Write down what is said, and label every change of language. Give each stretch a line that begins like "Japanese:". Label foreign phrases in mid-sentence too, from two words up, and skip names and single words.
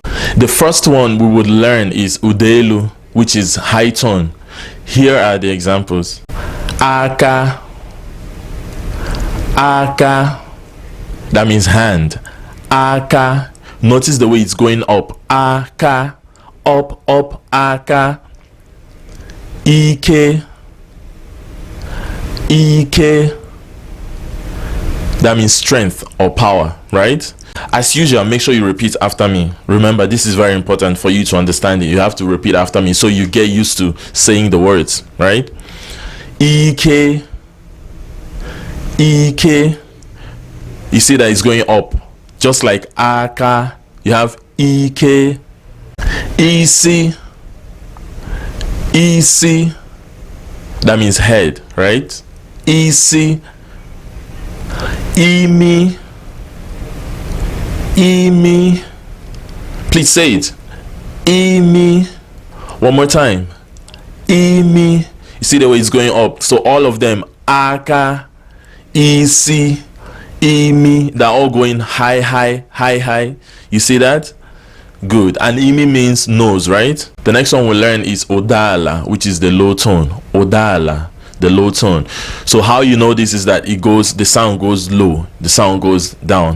English: The first one we would learn is Udelu, which is high tone. Here are the examples.
Igbo: Aka, aka,
English: that means hand. Aka, notice the way it's going up. Aka, up,
Igbo: aka. Ike, ike,
English: that means strength or power, right? As usual, make sure you repeat after me. Remember, this is very important for you to understand it. You have to repeat after me so you get used to saying the words, right?
Igbo: Ike, ike.
English: You see that it's going up, just like aka. You have ike.
Igbo: Isi, isi,
English: that means head, right?
Igbo: Isi. Imi, imi.
English: Please say it. Imi. One more time. Imi. You see the way it's going up. So all of them,
Igbo: aka, isi, imi,
English: they're all going high, high, high, high. You see that? Good. And imi means nose, right? The next one we'll learn is odala, which is the low tone. Odala, the low tone. So how you know this is that the sound goes low, the sound goes down.